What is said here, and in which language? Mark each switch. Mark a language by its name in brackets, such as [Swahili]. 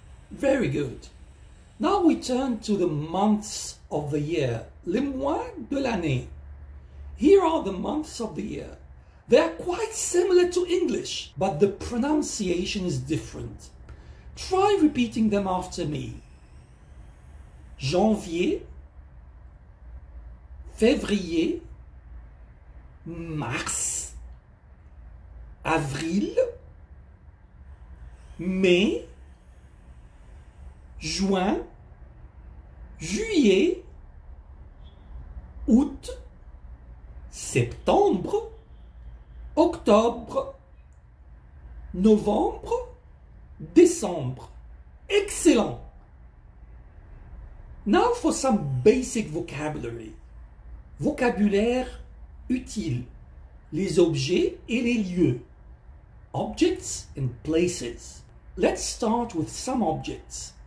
[English] Very good. Now we turn to the months of the year, [French] les mois de l'année. [English] Here are the months of the year. They are quite similar to English, but the pronunciation is different. Try repeating them after me. [French] Janvier, février, mars, avril, mai, juin, juillet, août, septembre, octobre, novembre, décembre. [English] Excellent! Now for some basic vocabulary. [French] Vocabulaire utile. Les objets et les lieux. [English] Objects and places. Let's start with some objects.